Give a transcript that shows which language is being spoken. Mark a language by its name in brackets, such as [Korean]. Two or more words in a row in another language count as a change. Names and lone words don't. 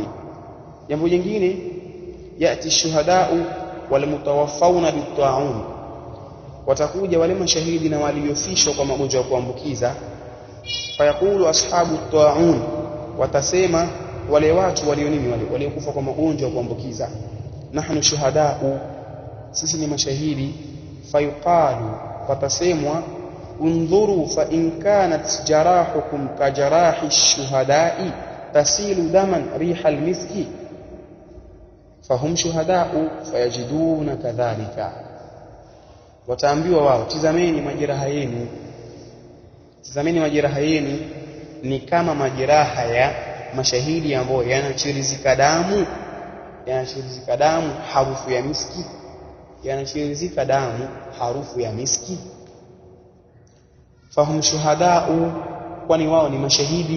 [Swahili] Jambo jingine, [Arabic] يأتي الشهداء والمتوفون بالطاعون, [Swahili] watakuja wale mashahidi na waliofishwa kwa magonjwa ya kuambukiza. [Arabic] فيقول أصحاب الطاعون, [Swahili] watasema wale watu waliokufa kwa magonjwa ya kuambukiza, [Arabic] نحن شهداء, [Swahili] sisi ni mashahidi. [Arabic] فيقال, watasemwa, انظروا فإن كانت جراحهم كجراح الشهداء تسيل دما ريح المسك فهم شهداء فيجدون كذلك. [Swahili] Wataambiwa wao, tizameni majeraha yenu ni kama majeraha ya mashahidi ambao yanachirizika damu harufu ya miski, [Arabic] فهم شهداء, [Swahili] kwani wao ni mashahidi.